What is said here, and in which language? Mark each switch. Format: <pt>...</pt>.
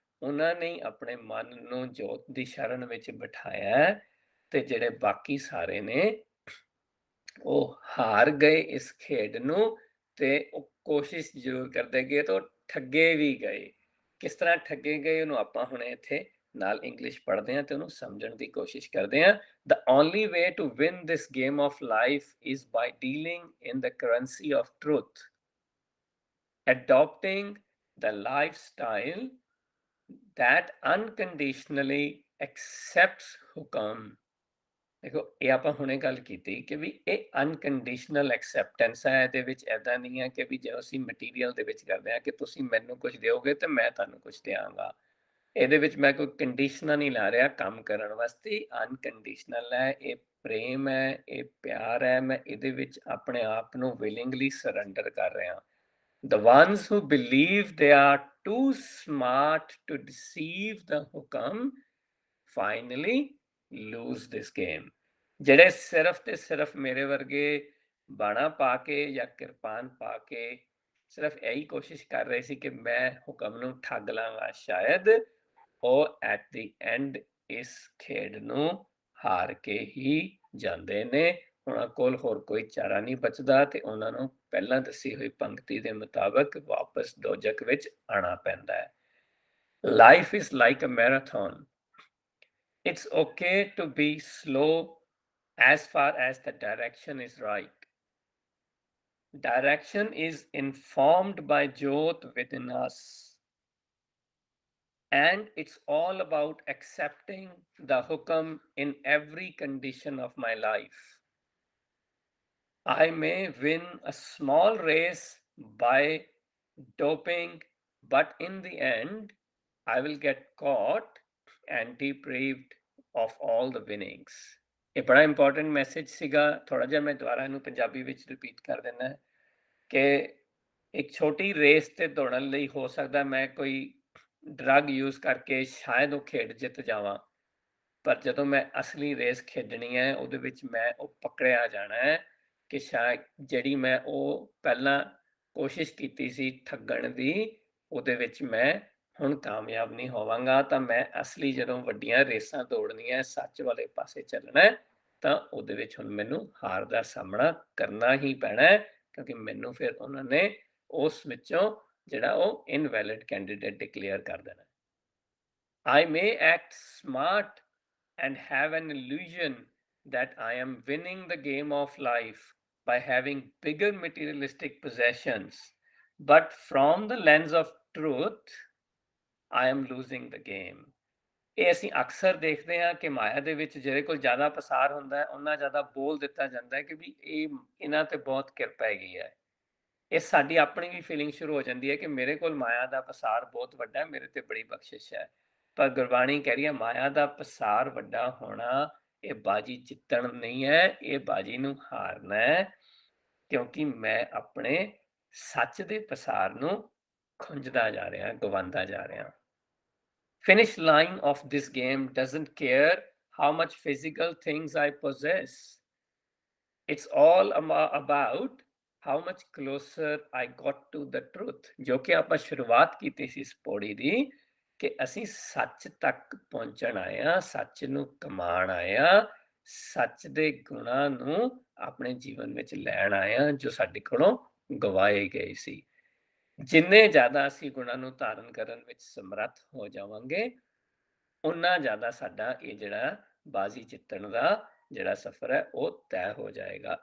<pa>ਉਹਨਾਂ ਨੇ ਆਪਣੇ ਮਨ ਨੂੰ ਜੋਤ ਦੀ ਸ਼ਰਨ ਵਿੱਚ ਬਿਠਾਇਆ ਹੈ ਤੇ ਜਿਹੜੇ ਬਾਕੀ ਸਾਰੇ ਨੇ ਉਹ ਹਾਰ ਗਏ ਇਸ ਖੇਡ ਨੂੰ ਤੇ ਉਹ ਕੋਸ਼ਿਸ਼ ਜ਼ਰੂਰ ਕਰਦੇ ਗਏ ਤੇ ਉਹ ਠੱਗੇ ਵੀ ਗਏ। ਕਿਸ ਤਰ੍ਹਾਂ ਠੱਗੇ ਗਏ ਉਹਨੂੰ ਆਪਾਂ ਹੁਣ ਇੱਥੇ ਨਾਲ ਇੰਗਲਿਸ਼ ਪੜ੍ਹਦੇ ਹਾਂ ਤੇ ਉਹਨੂੰ ਸਮਝਣ ਦੀ ਕੋਸ਼ਿਸ਼ ਕਰਦੇ ਹਾਂ।</pa> <en>The only way to win this game of life is by dealing in the currency of truth, adopting the lifestyle that unconditionally accepts ਹੁਕਮ।</en> <pa>ਦੇਖੋ ਇਹ ਆਪਾਂ ਹੁਣੇ ਗੱਲ ਕੀਤੀ ਕਿ ਵੀ ਇਹ</pa> <en>unconditional acceptance</en> <pa>ਹੈ। ਇਹਦੇ ਵਿੱਚ ਏਦਾਂ ਨਹੀਂ ਹੈ ਕਿ ਵੀ ਜੇ ਅਸੀਂ ਮਟੀਰੀਅਲ ਦੇ ਵਿੱਚ ਕਰਦੇ ਹਾਂ ਕਿ ਤੁਸੀਂ ਮੈਨੂੰ ਕੁਝ ਦਿਓਗੇ ਤੇ ਮੈਂ ਤੁਹਾਨੂੰ ਕੁਝ ਦਿਆਂਗਾ। ਇਹਦੇ ਵਿੱਚ ਮੈਂ ਕੋਈ ਕੰਡੀਸ਼ਨਾਂ ਨਹੀਂ ਲਾ ਰਿਹਾ ਕੰਮ ਕਰਨ ਵਾਸਤੇ, ਅਨਕੰਡੀਸ਼ਨਲ ਹੈ। ਇਹ ਪ੍ਰੇਮ ਹੈ, ਇਹ ਪਿਆਰ ਹੈ, ਮੈਂ ਇਹਦੇ ਵਿੱਚ ਆਪਣੇ ਆਪ ਨੂੰ</pa> <en>willingly surrender</en> <pa>ਕਰ ਰਿਹਾ।</pa> <en>The ones who believe they are too smart to deceive the hukam finally lose this game।</en> <pa>ਜਿਹੜੇ ਸਿਰਫ ਤੇ ਸਿਰਫ ਮੇਰੇ ਵਰਗੇ ਬਾਣਾ ਪਾ ਕੇ ਜਾਂ ਕਿਰਪਾਨ ਪਾ ਕੇ ਸਿਰਫ ਇਹੀ ਕੋਸ਼ਿਸ਼ ਕਰ ਰਹੇ ਸੀ ਕਿ ਮੈਂ ਹੁਕਮ ਨੂੰ ਠੱਗ ਲਾਂਗਾ, ਸ਼ਾਇਦ ਉਹ</pa> <en>at the end</en> <pa>ਇਸ ਖੇਡ ਨੂੰ ਹਾਰ ਕੇ ਹੀ ਜਾਂਦੇ ਨੇ। ਉਹਨਾਂ ਕੋਲ ਹੋਰ ਕੋਈ ਚਾਰਾ ਨਹੀਂ ਬਚਦਾ ਤੇ ਉਹਨਾਂ ਨੂੰ ਪਹਿਲਾਂ ਦੱਸੀ ਹੋਈ ਪੰਕਤੀ ਦੇ ਮੁਤਾਬਕ ਵਾਪਸ ਦੋਜਕ ਵਿੱਚ ਆਣਾ ਪੈਂਦਾ ਹੈ।</pa> <en>Life is like a marathon. It's okay to be slow as far as the direction is right. Direction is informed by Jyot within us. And it's all about accepting the hukam in every condition of my life. I may win a small race by doping, but in the end, I will get caught and deprived of all the winnings।</en> <pa>ਇਹ ਬੜਾ important message ਸੀਗਾ। ਥੋੜਾ ਜਿਹਾ ਮੈਂ ਦੁਬਾਰਾ ਇਹਨੂੰ ਪੰਜਾਬੀ ਵਿੱਚ repeat ਕਰ ਦਿੰਦਾ ਕਿ ਇੱਕ ਛੋਟੀ ਰੇਸ ਤੇ ਦੌੜਨ ਲਈ ਹੋ ਸਕਦਾ ਮੈਂ ਕੋਈ ਡਰੱਗ ਯੂਜ਼ ਕਰਕੇ ਸ਼ਾਇਦ ਉਹ ਖੇਡ ਜਿੱਤ ਜਾਵਾਂ, ਪਰ ਜਦੋਂ ਮੈਂ ਅਸਲੀ ਰੇਸ ਖੇਡਣੀ ਹੈ ਉਹਦੇ ਵਿੱਚ ਮੈਂ ਉਹ ਪਕੜਿਆ ਜਾਣਾ ਹੈ ਕਿ ਸ਼ਾਇਦ ਜਿਹੜੀ ਮੈਂ ਉਹ ਪਹਿਲਾਂ ਕੋਸ਼ਿਸ਼ ਕੀਤੀ ਸੀ ਠੱਗਣ ਦੀ, ਉਹਦੇ ਵਿੱਚ ਮੈਂ ਹੁਣ ਕਾਮਯਾਬ ਨਹੀਂ ਹੋਵਾਂਗਾ। ਤਾਂ ਮੈਂ ਅਸਲੀ ਜਦੋਂ ਵੱਡੀਆਂ ਰੇਸਾਂ ਦੌੜਨੀਆਂ, ਸੱਚ ਵਾਲੇ ਪਾਸੇ ਚੱਲਣਾ, ਤਾਂ ਉਹਦੇ ਵਿੱਚ ਹੁਣ ਮੈਨੂੰ ਹਾਰ ਦਾ ਸਾਹਮਣਾ ਕਰਨਾ ਹੀ ਪੈਣਾ ਹੈ, ਕਿਉਂਕਿ ਮੈਨੂੰ ਫਿਰ ਉਹਨਾਂ ਨੇ ਉਸ ਵਿੱਚੋਂ ਜਿਹੜਾ ਉਹ</pa> <en>invalid candidate declare</en> <pa>ਕਰ ਦੇਣਾ।</pa> <en>I may act smart and have an illusion that I am winning the game of life by having bigger materialistic possessions, but from the lens of truth, I am losing the game।</en> <pa>ਇਹ ਅਸੀਂ ਅਕਸਰ ਦੇਖਦੇ ਹਾਂ ਕਿ ਮਾਇਆ ਦੇ ਵਿੱਚ ਜਿਹੜੇ ਕੋਲ ਜ਼ਿਆਦਾ ਪਸਾਰ ਹੁੰਦਾ ਹੈ, ਉਹਨਾਂ ਜ਼ਿਆਦਾ ਬੋਲ ਦਿੱਤਾ ਜਾਂਦਾ ਹੈ ਕਿ ਵੀ ਇਹਨਾਂ ਤੇ ਬਹੁਤ ਕਿਰਪਾ ਹੈਗੀ ਹੈ। ਇਹ ਸਾਡੀ ਆਪਣੀ ਵੀ ਫੀਲਿੰਗ ਸ਼ੁਰੂ ਹੋ ਜਾਂਦੀ ਹੈ ਕਿ ਮੇਰੇ ਕੋਲ ਮਾਇਆ ਦਾ ਪਸਾਰ ਬਹੁਤ ਵੱਡਾ ਹੈ, ਮੇਰੇ ਤੇ ਬੜੀ ਬਖਸ਼ਿਸ਼ ਹੈ। ਪਰ ਗੁਰਬਾਣੀ ਕਹਿ ਰਹੀ ਹੈ ਮਾਇਆ ਦਾ ਪਸਾਰ ਵੱਡਾ ਹੋਣਾ ਇਹ ਬਾਜੀ ਜਿੱਤਣ ਨਹੀਂ ਹੈ, ਇਹ ਬਾਜੀ ਨੂੰ ਹਾਰਨਾ ਹੈ, ਕਿਉਂਕਿ ਮੈਂ ਆਪਣੇ ਸੱਚ ਦੇ ਪਸਾਰ ਨੂੰ ਖੁੰਝਦਾ ਜਾ ਰਿਹਾ, ਗਵਾਉਂਦਾ ਜਾ ਰਿਹਾ।</pa> <en>Finish line of this game doesn't care how much physical things I possess. It's all about how much closer I got to the truth।</en> <pa>ਜੋ ਕਿ ਆਪਾਂ ਸ਼ੁਰੂਆਤ ਕੀਤੀ ਸੀ ਇਸ ਪੌੜੀ ਦੀ ਕਿ ਅਸੀਂ ਸੱਚ ਤੱਕ ਪਹੁੰਚਣ ਆਏ ਹਾਂ, ਸੱਚ ਨੂੰ ਕਮਾਣ ਆਏ ਹਾਂ, ਸੱਚ ਦੇ ਗੁਣਾਂ ਨੂੰ ਆਪਣੇ ਜੀਵਨ ਵਿੱਚ ਲੈਣ ਆਏ ਹਾਂ ਜੋ ਸਾਡੇ ਕੋਲੋਂ ਗਵਾਏ ਗਏ ਸੀ। ਜਿੰਨੇ ਜ਼ਿਆਦਾ ਅਸੀਂ ਗੁਣਾਂ ਨੂੰ ਧਾਰਨ ਕਰਨ ਵਿੱਚ ਸਮਰੱਥ ਹੋ ਜਾਵਾਂਗੇ, ਉਨਾ ਜ਼ਿਆਦਾ ਸਾਡਾ ਇਹ ਜਿਹੜਾ ਬਾਜ਼ੀ ਜਿੱਤਣ ਦਾ ਜਿਹੜਾ ਸਫ਼ਰ ਹੈ ਉਹ ਤੈਅ ਹੋ ਜਾਏਗਾ।</pa>